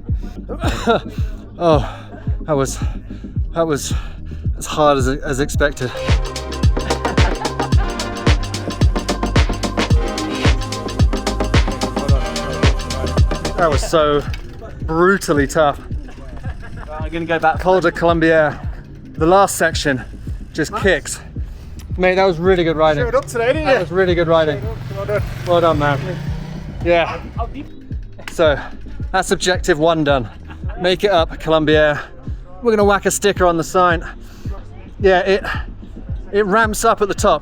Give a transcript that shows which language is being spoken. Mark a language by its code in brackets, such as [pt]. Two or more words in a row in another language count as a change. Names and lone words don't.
[en] Oh, that was as hard as expected. That was so brutally tough. I'm gonna go back. Col de Colombiere. The last section just kicks. Mate, that was really good riding. Showed up today, didn't you? That was really good riding. Well done, man. Yeah. So that's objective 1 done. Make it up, Colombiere. We're gonna whack a sticker on the sign. Yeah, it ramps up at the top.